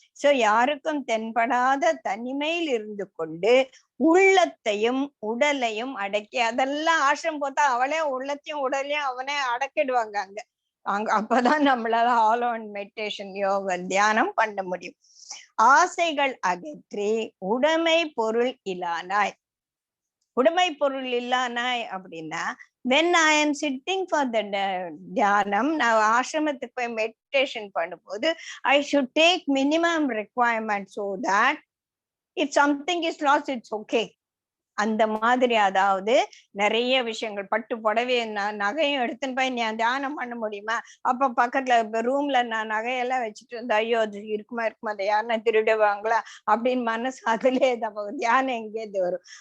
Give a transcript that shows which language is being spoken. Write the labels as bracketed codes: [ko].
[ta] So யாருக்கும் தென்படாத தனிமையில் இருந்து கொண்டு உள்ளத்தையும் உடலையும் அடக்கி அதெல்லாம் ஆசிரம் போத்தா அவளே உள்ளத்தையும் உடலையும் அவனே அடக்கிடுவாங்க அங்க. அப்பதான் நம்மளால ஆல் ஆன் மெடிடேஷன் யோகா தியானம் பண்ண முடியும். ஆசைகள் அகற்றி உடைமை பொருள் இல்லானாய். உடைமை பொருள் இல்லானாய் அப்படின்னா [en] when I am sitting for the தியானம், [ta] நான் ஆசிரமத்துக்கு போய் மெடிடேஷன் பண்ணும்போது [en] I should take minimum requirement so that if something is lost it's okay. [ta] அந்த மாதிரி அதாவது நிறைய விஷயங்கள் பட்டு புடவை நகையும் எடுத்துன்னு போய் நீ தியானம் பண்ண முடியுமா? அப்ப பக்கத்துல ரூம்ல நான் நகையெல்லாம் வச்சுட்டு இருந்தா ஐயோ அது இருக்குமா அதை யாருன்னா திருடுவாங்களா அப்படின்னு மனசு அதுலயே தியானம் எங்கேருந்து வரும்?